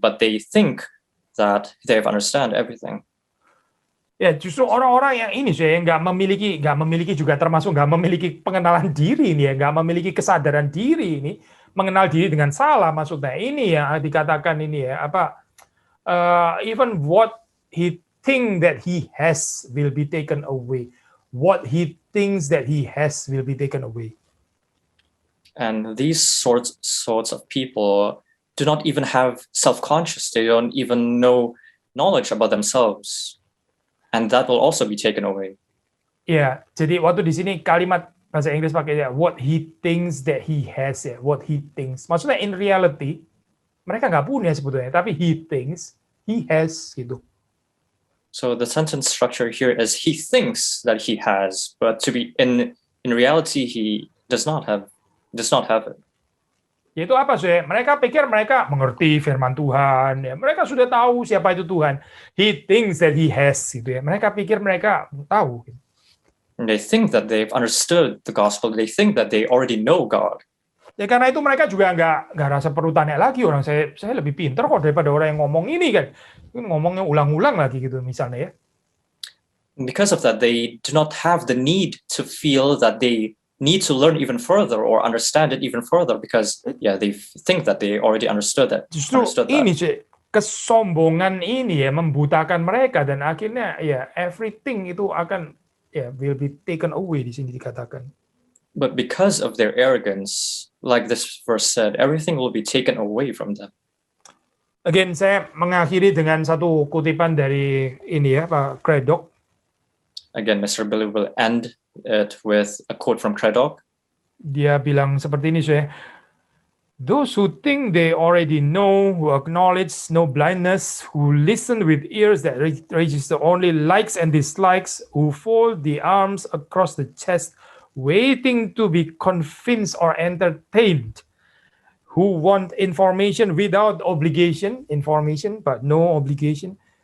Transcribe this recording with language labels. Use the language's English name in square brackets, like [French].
[English] But they think that they have understand everything. [Indonesian] Ya justru orang-orang yang ini yang nggak memiliki juga termasuk nggak memiliki pengenalan diri ini ya, nggak memiliki kesadaran diri ini, mengenal diri dengan salah maksudnya ini ya dikatakan ini ya apa [English] even what he think that he has will be taken away, [Indonesian] what he thinks that he has will be taken away. [English] And these sorts of people do not even have self-conscious. They don't even know knowledge about themselves. And that will also be taken away. [Indonesian] Ya, jadi waktu di sini kalimat bahasa Inggris pakai ya, [English] what he thinks that he has [Indonesian] ya, [English] what he thinks. [Indonesian] Maksudnya [English] in reality [Indonesian] mereka nggak punya sebetulnya, tapi [English] he thinks he has [Indonesian] gitu. [English] So the sentence structure here is he thinks that he has, but to be in reality he does not have it. [Indonesian] Yaitu apa sih? Mereka pikir mereka mengerti firman Tuhan, ya. Mereka sudah tahu siapa itu Tuhan. [English] He thinks that he has, [Indonesian] gitu ya. Mereka pikir mereka tahu. [English] And they think that they've understood the gospel. They think that they already know God. [Indonesian] Ya karena itu mereka juga nggak rasa perlu tanya lagi orang. Saya lebih pintar kok daripada orang yang ngomong ini kan. Ngomongnya ulang-ulang lagi gitu misalnya ya. [English] And because of that, they do not have the need to feel that they need to learn even further or understand it even further, because they think that they already understood that. [Indonesian] Justru ini sih kesombongan ini ya membutakan mereka, dan akhirnya ya everything itu akan [English] will be taken away [Indonesian] di sini dikatakan. [English] But because of their arrogance, like this verse said, everything will be taken away from them. [Indonesian] Again, saya mengakhiri dengan satu kutipan dari ini ya Pak Craddock. [English] Again, Mr. Billy will end it with a quote from Craddock. [Indonesian] Dia bilang seperti ini, [English] those who think they already know, who acknowledge no blindness, who listen with ears that register only likes and dislikes, who fold the arms across the chest, waiting to be convinced or entertained, who want information without obligation, information but no obligation.